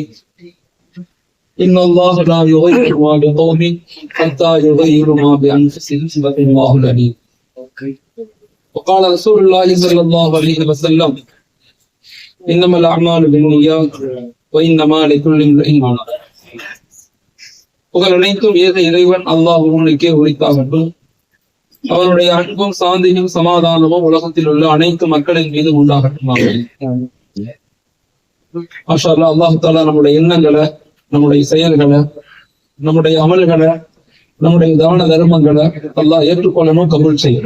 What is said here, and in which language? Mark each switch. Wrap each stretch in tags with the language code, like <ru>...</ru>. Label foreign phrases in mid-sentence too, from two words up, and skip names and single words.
<ar>إن الله لا يغير ما بقوم حتى يغيروا ما بأنفسهم صدق الله العليم. وقال رسول الله صلى الله عليه وسلم: إنما الأعمال بالنيات وإنما لكل امرئ ما نوى.</ar> <ta>புகழ் அனைத்தும் ஏக இறைவன் அல்லாஹ் ஒருவனுக்கே உரித்தாகட்டும். அவருடைய அன்பும் சாந்தியும் சமாதானமும் உலகத்தில் உள்ள அனைத்து மக்களின் மீது உண்டாகட்டும்.</ta> <ar>ما شاء الله.</ar> <ta>அல்லாஹ் தஆலா நம்முடைய எண்ணங்களை, நம்முடைய செயல்களை, நம்முடைய அமல்களை, நம்முடைய தான தர்மங்களை அல்லாஹ் ஏற்றுக்கொள்ளணும், கபூல் செய்யணும்.</ta>